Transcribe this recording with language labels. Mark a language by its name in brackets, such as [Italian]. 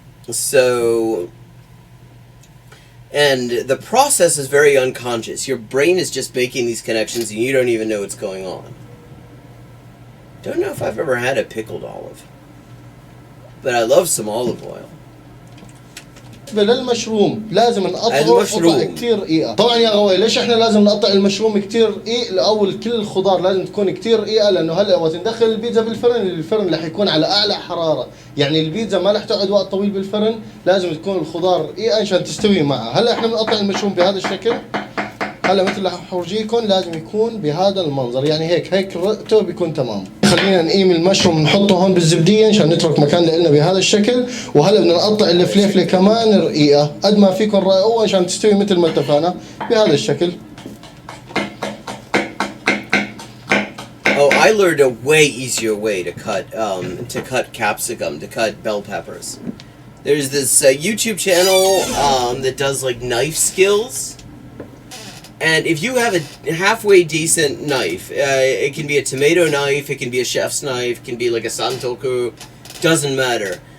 [English] So, and the process is very unconscious. Your brain is just making these connections and you don't even know what's going on. Don't know if I've ever had a pickled olive, but I love some olive oil. [Arabic] للمشروم لازم نقطعه قطع كتير رقيقة. طبعا يا غواي ليش احنا لازم نقطع المشروم كتير رقيق؟ الاول كل الخضار لازم تكون كتير رقيقة، لانه هلا وقت ندخل البيتزا بالفرن، الفرن رح يكون على اعلى حرارة، يعني البيتزا ما رح تقعد وقت طويل بالفرن، لازم تكون الخضار رقيقة عشان تستوي معها. هلا احنا بنقطع المشروم بهذا الشكل. هلا مثل اللي حورجيكم لازم يكون بهذا المنظر، يعني هيك رقته بيكون تمام. خلينا نقيم المشروم نحطه هون بالزبديه عشان نترك مكان لنا بهذا الشكل. وهلا بدنا نقطع الفليفله كمان رقيقه قد ما فيكم رقيقه عشان تستوي مثل ما اتفقنا بهذا الشكل. [English] Oh, I learned a way easier way to cut capsicum, to cut bell peppers. There's this YouTube channel that does like knife skills. And if you have a halfway decent knife, it can be a tomato knife, it can be a chef's knife, it can be like a santoku, doesn't matter.